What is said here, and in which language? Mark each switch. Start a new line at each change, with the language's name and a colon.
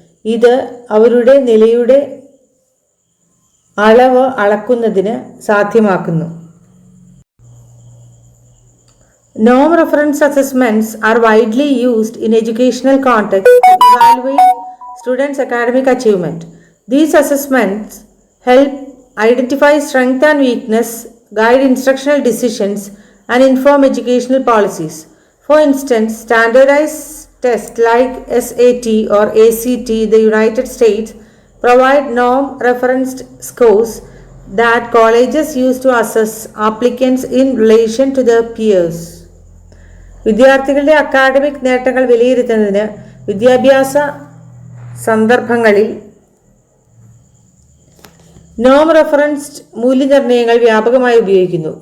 Malayalam: ഇത് അവരുടെ നിലയുടെ അളവ് അളക്കുന്നതിന് സാധ്യമാക്കുന്നു.
English: Norm reference assessments are widely used in educational contexts to evaluate students' academic achievement. These assessments help identify strength and weakness, guide instructional decisions, and inform educational policies. For instance, standardized tests like SAT or ACT in the United States provide norm-referenced scores that colleges use to assess applicants in relation to their peers.
Malayalam: വിദ്യാർത്ഥികളുടെ academic നേട്ടങ്ങൾ വിലയിരുത്തുന്നതിന് വിദ്യാഭ്യാസ സന്ദർഭങ്ങളിൽ നോം referenced മൂല്യനിർണ്ണയങ്ങൾ വ്യാപകമായി ഉപയോഗിക്കുന്നു.